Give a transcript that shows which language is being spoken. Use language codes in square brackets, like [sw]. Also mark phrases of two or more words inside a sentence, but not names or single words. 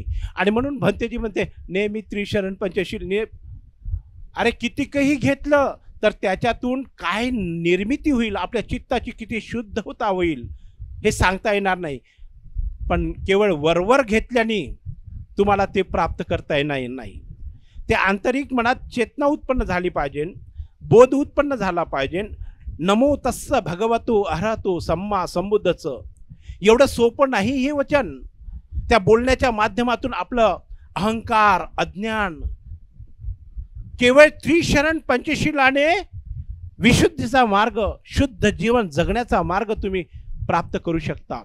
[mr] आणि म्हणून भंतेजी म्हणते नेहमी त्रिशरण पंचशील अरे कितीकही घेतलं तर त्याच्यातून काय निर्मिती होईल, आपल्या चित्ताची किती शुद्धता होईल हे सांगता येणार नाही. पण केवळ वरवर घेतल्याने तुम्हाला ते प्राप्त करता येणार नाही. ते आंतरिक मनात चेतना उत्पन्न झाली पाहिजे, बोध उत्पन्न झाला पाहिजे. [pi] नमो तस्स भगवतो अरहतो सम्मा संबुद्धचं [mr] एवढं सोपं नाही हे वचन. त्या बोलण्याच्या माध्यमातून आपलं अहंकार, अज्ञान, केवळ त्रिशरण पंचशीलाने विशुद्धीचा मार्ग, शुद्ध जीवन जगण्याचा मार्ग तुम्ही प्राप्त करू शकता.